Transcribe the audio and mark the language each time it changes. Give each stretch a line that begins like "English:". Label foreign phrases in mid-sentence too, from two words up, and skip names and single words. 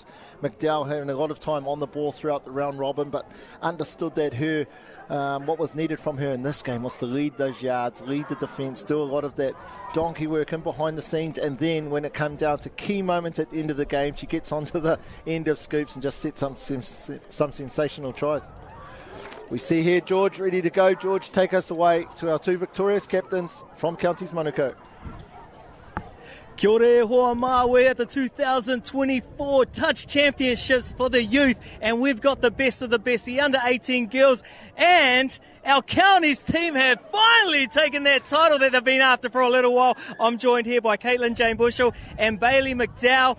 English: McDowell having a lot of time on the ball throughout the round robin, but understood that what was needed from her in this game was to lead those yards, lead the defence, do a lot of that donkey work in behind the scenes, and then when it came down to key moments at the end of the game, she gets onto the end of scoops and just sets some sensational tries. We see here George ready to go. George, take us away to our two victorious captains from Counties Manukau.
Māori: Kia ora e hoa Mauri
English: at the 2024 Touch Championships for the youth, and we've got the best of the best, the under-18 girls, and our counties team have finally taken that title that they've been after for a little while. I'm joined here by Caitlin Jane Bushell and Bailey McDowell.